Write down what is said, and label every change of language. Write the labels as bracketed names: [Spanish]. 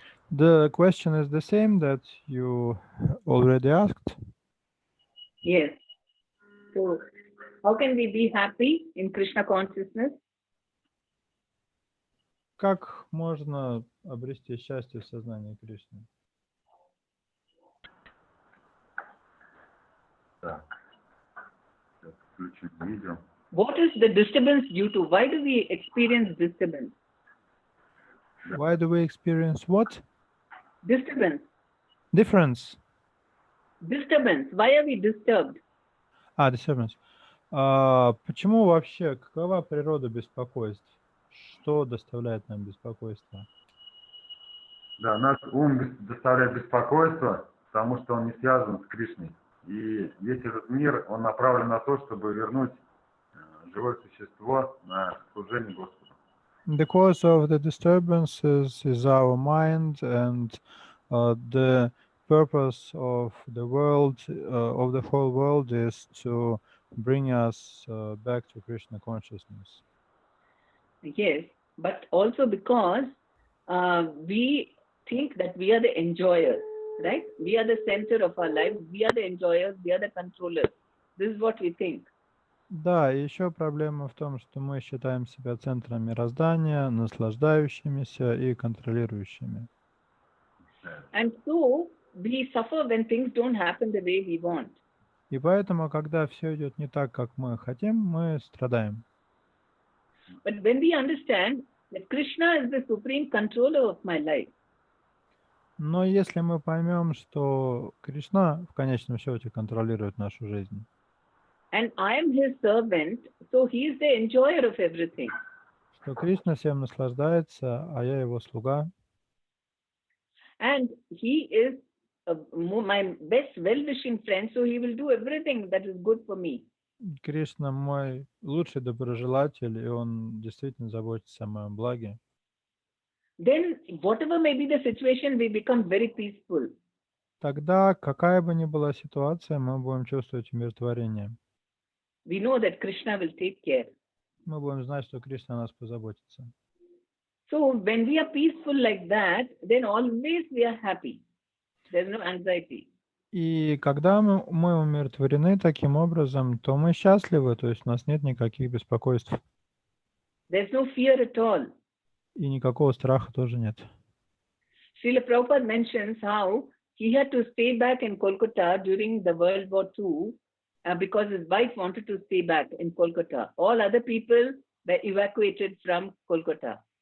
[English] The question is the same that you already asked. Yes. So, how can we be happy in Krishna consciousness? [Russian] Как можно обрести счастье в сознании Кришны? Так. Сейчас включим видео. [English] What is the disturbance due to? Why do we experience disturbance? Why do we experience what? Disturbance. Difference. Disturbance. Why are we disturbed? Disturbance. [Russian] Почему вообще, какова природа беспокойств? Что доставляет нам беспокойство? Да, наш ум доставляет беспокойство, потому что он не связан с Кришной. И весь этот мир, он направлен на то, чтобы вернуть живое существо на служение Господу. [English] The cause of the disturbances is our mind, and the purpose of the world, of the whole world, is to bring us back to Krishna consciousness. Yes, but also because we think that we are the enjoyers, right? We are the center of our life. We are the enjoyers. We are the controllers. This is what we think. [Russian] Да, и еще проблема в том, что мы считаем себя центром мироздания, наслаждающимися и контролирующими. [English] And so we suffer when things don't happen the way we want. [Russian] И поэтому, когда все идет не так, как мы хотим, мы страдаем. [English] But when we understand that Krishna is the supreme controller of my life, [Russian] Но если мы поймем, что Кришна в конечном счете контролирует нашу жизнь, [English] and I am his servant, so he is the enjoyer of everything. [Russian] что Кришна всем наслаждается, а я его слуга, [English] And he is my best well-wishing friend, so he will do everything that is good for me. [Russian] Кришна мой лучший доброжелатель, и он действительно заботится о моем благе, [English] Then, whatever may be the situation, we become very peaceful. [Russian] тогда, какая бы ни была ситуация, мы будем чувствовать умиротворение. [English] We know that Krishna will take care. [Russian] Мы будем знать, что Кришна о нас позаботится. [English] So when we are peaceful like that, then always we are happy. There's no anxiety. [Russian] И когда мы умиротворены таким образом, то мы счастливы, то есть у нас нет никаких беспокойств. [English] There's no fear at all. [Russian] И никакого страха тоже нет. [English] Srila Prabhupada mentions how he had to stay back in Kolkata during the World War II because his wife wanted to stay back in Kolkata. All other people were evacuated from Kolkata.